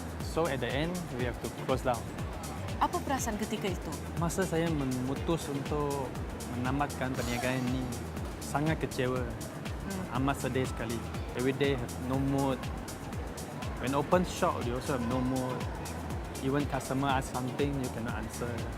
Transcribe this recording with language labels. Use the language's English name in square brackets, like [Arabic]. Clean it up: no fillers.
[English] So at the end, we have to close down. [Malay] Apa perasaan ketika itu? Masa saya memutus untuk menamatkan perniagaan ini, sangat kecewa. Amat sedih sekali. [English] Every day have no mood. When open shop, you also have no mood. Even customer ask something, you cannot answer.